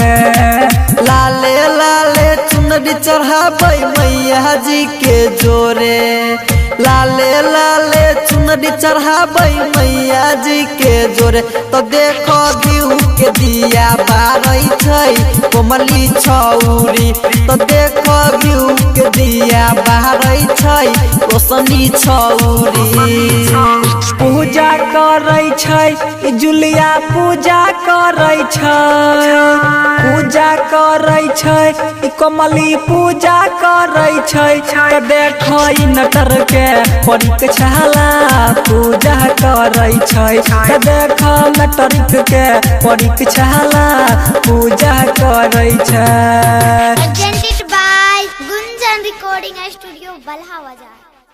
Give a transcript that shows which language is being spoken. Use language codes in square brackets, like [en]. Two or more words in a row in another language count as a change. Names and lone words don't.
[mai] लाले लाले चुनरी चढ़ाबै मैया जी के जोरे लाले लाले चुनरी चढ़ाबै मैया जी के जोरे तो देखो घिउ के दिया बारै छै कोमली छौरी तो देखो घिउ के दिया बारै छै रोशनी छौरी पूजा करै छै जुलिया पूजा करै छै पूजा करै छै कमली पूजा करै छै देखो नटर के परीक्षाला पूजा करै छै देखो नटर के परीक्षाला पूजा करै छै [en] Presented by Gunjan Recording Studio Balha Bazar.